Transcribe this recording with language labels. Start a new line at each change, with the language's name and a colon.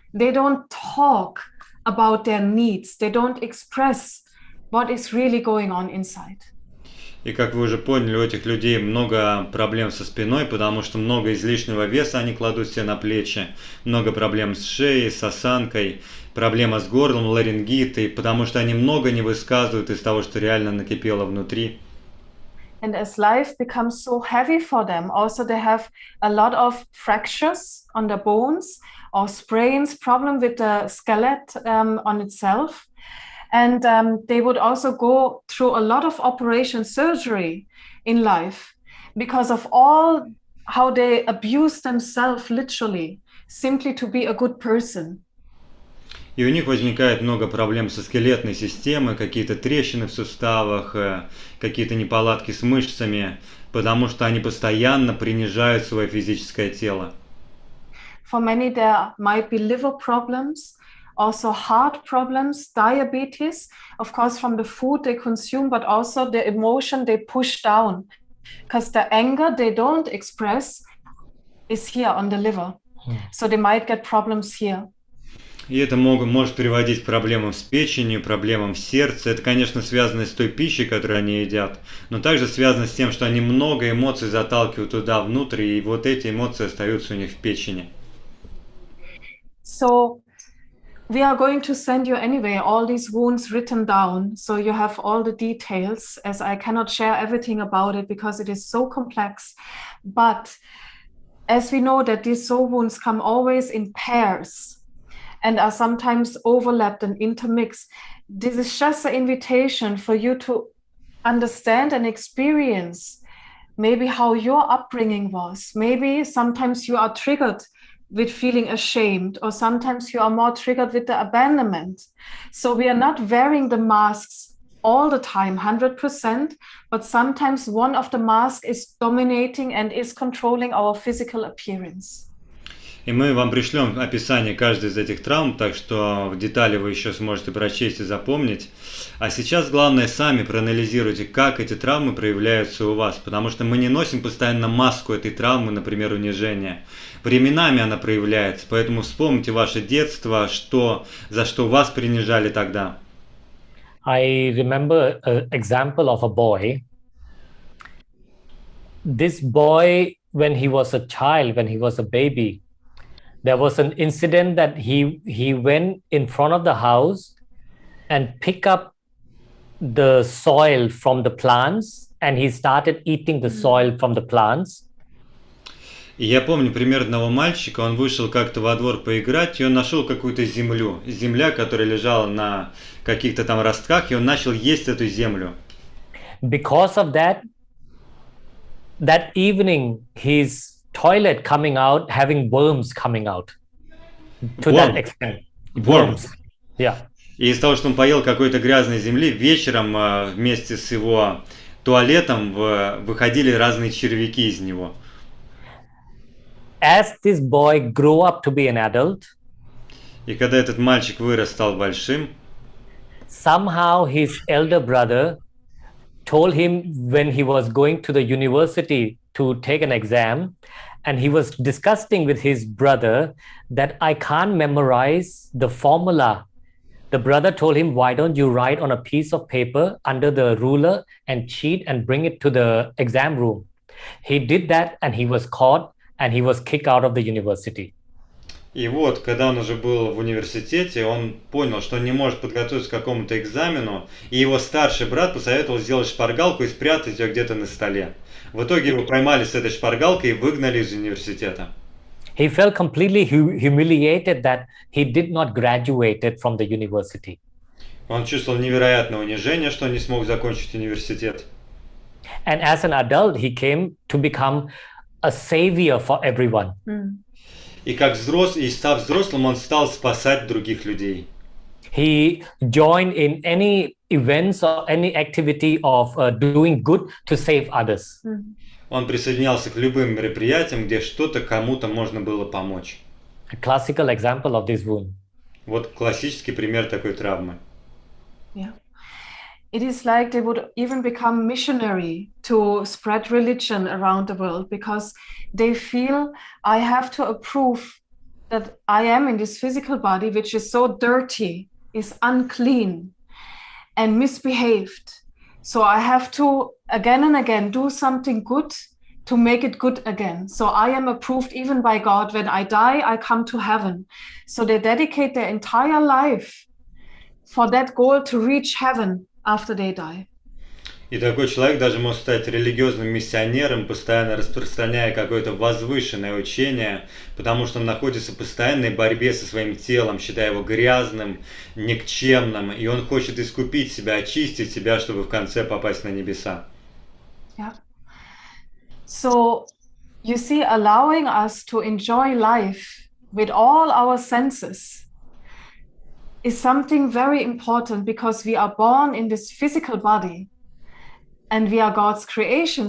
English: They don't talk about their needs. They don't express what is really going on inside.
Russian: И как вы уже поняли, у этих людей много проблем со спиной, потому что много излишнего веса они кладут себе на плечи, много проблем с шеей, с осанкой, проблема с горлом, ларингитой, потому что они много не высказывают из того, что реально накипело внутри.
English: And as life becomes so heavy for them, also they have a lot of fractures on the bones or sprains, problem with the skeleton on itself. And they would also go through a lot of operation surgery in life because of all how they abuse themselves literally, simply to be a good person.
Russian: И у них возникает много проблем со скелетной системой, какие-то трещины в суставах, какие-то неполадки с мышцами, потому что они постоянно принижают свое физическое тело.
English: For many, there might be liver problems, also heart problems, diabetes, of course, from the food they consume, but also the emotion they push down, because the anger they don't express is here on the liver. So they might get problems here.
Russian: И это может приводить к проблемам с печенью, проблемам в сердце. Это, конечно, связано с той пищей, которую они едят, но также связано с тем, что они много эмоций заталкивают туда внутрь, и вот эти эмоции остаются у них в печени.
English: So we are going to send you anyway all these wounds written down, so you have all the details, as I cannot share everything about it because it is so complex. But as we know that these soul wounds come always in pairs and are sometimes overlapped and intermixed, this is just an invitation for you to understand and experience maybe how your upbringing was. Maybe sometimes you are triggered with feeling ashamed, or sometimes you are more triggered with the abandonment. So we are not wearing the masks all the time 100%, but sometimes one of the masks is dominating and is controlling our physical appearance.
Russian: И мы вам пришлем описание каждой из этих травм, так что в детали вы еще сможете прочесть и запомнить. А сейчас главное, сами проанализируйте, как эти травмы проявляются у вас, потому что мы не носим постоянно маску этой травмы, например, унижения. Временами она проявляется, поэтому вспомните ваше детство, за что вас принижали тогда.
English: I remember an example of a boy. This boy, when he was a child, when he was a baby, there was an incident that he went in front of the house and picked up the soil from the plants, and he started eating the soil from the plants.
Russian: И я помню пример одного мальчика, он вышел как-то во двор поиграть, и он нашел какую-то землю. Земля, которая лежала на каких-то там ростках, и он начал есть эту землю.
English: Because of that, that evening, his toilet coming out, having worms coming out. To Worm. that extent. Worms. Yeah.
Russian: И из-за того, что он поел какой-то грязной земли, вечером вместе с его туалетом выходили разные червяки из него.
English: As this boy grew up to be an adult,
Russian: И когда этот мальчик вырос, стал большим,
English: somehow his elder brother told him when he was going to the university to take an exam, and he was discussing with his brother that I can't memorize the formula. The brother told him, why don't you write on a piece of paper under the ruler and cheat and bring it to the exam room? He did that, and he was caught, and he was kicked out of the university.
Russian: и вот, когда он уже был в университете, он понял, что он не может подготовиться к какому-то экзамену, и его старший брат посоветовал сделать шпаргалку и спрятать ее где-то на столе. В итоге его поймали с этой шпаргалкой и выгнали из университета.
English: He felt completely humiliated that he did not graduate from the university.
Russian: Он чувствовал невероятное унижение, что не смог закончить университет.
English: And as an adult, he came to become a savior for everyone.
Russian: И как взрослый, и став взрослым, он стал спасать других людей.
English: He joined in any events or any activity of doing good to save others.
Russian: Он присоединялся к любым мероприятиям, где что-то кому-то можно было помочь.
English: A classical example of this wound.
Russian: Вот классический пример такой травмы.
English: Yeah. It is like they would even become missionary to spread religion around the world because they feel I have to approve that I am in this physical body, which is so dirty, is unclean and misbehaved. So I have to again and again do something good to make it good again. So I am approved even by God. When I die, I come to heaven. So they dedicate their entire life for that goal to reach heaven after they die.
Russian: И такой человек даже может стать религиозным миссионером, постоянно распространяя какое-то возвышенное учение, потому что он находится в постоянной борьбе со своим телом, считая его грязным, никчемным, и он хочет искупить себя, очистить себя, чтобы в конце попасть на небеса.
English: Yeah. So you see, allowing us to enjoy life with all our senses is something very important because we are born in this physical body and we are God's creation.